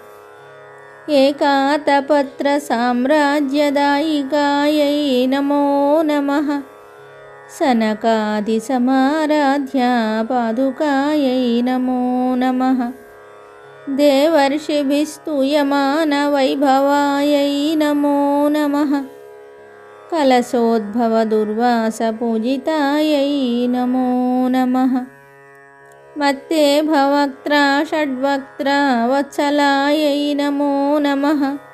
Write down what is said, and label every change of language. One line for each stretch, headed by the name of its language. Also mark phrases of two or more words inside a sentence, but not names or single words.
Sanskrit: ఏకాతపత్రసామ్రాజ్యదాయికాయై నమో నమః. సనకాదిసమారాధ్యా పాదుకాయై నమో నమః. దేవర్షిభిస్తూయమానవైభవాయై నమో నమః. कलशोद्भवदुर्वासपूजितायै नमो नमः। मत्ते भवक्त्रा षड्वक्त्रा वत्सलायै नमो नमः।